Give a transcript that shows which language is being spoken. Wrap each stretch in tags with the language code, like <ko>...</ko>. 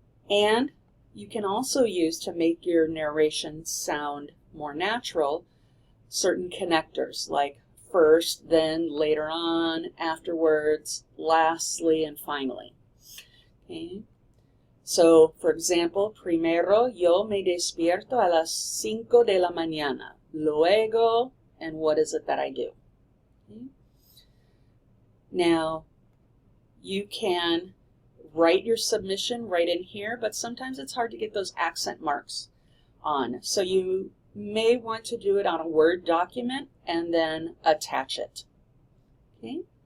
<en>And you can also use, to make your narration sound more natural, certain connectors like first, then, later on, afterwards, lastly, and finally. Okay? So, for example,</en> <es>primero yo me despierto a las 5 de la mañana. Luego,</es> <en>and what is it that I do? Okay? Now, you can write your submission right in here, but sometimes it's hard to get those accent marks on. So you may want to do it on a Word document and then attach it. Okay?</en>